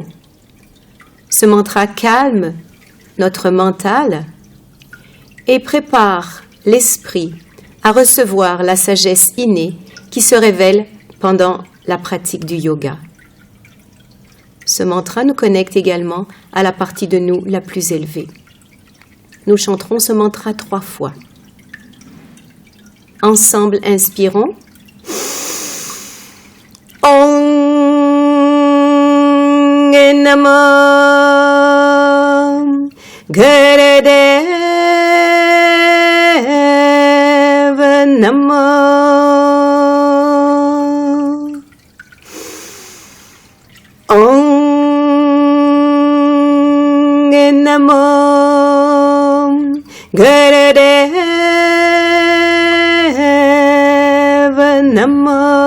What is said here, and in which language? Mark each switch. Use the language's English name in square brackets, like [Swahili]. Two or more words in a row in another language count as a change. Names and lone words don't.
[French] Ce mantra calme notre mental et prépare l'esprit à recevoir la sagesse innée qui se révèle pendant la pratique du yoga. Ce mantra nous connecte également à la partie de nous la plus élevée. Nous chanterons ce mantra 3 fois. Ensemble, inspirons. [Sanskrit] ॐ नमो गुरुदेव नमो. ॐ नमो गुरुदेव नमो.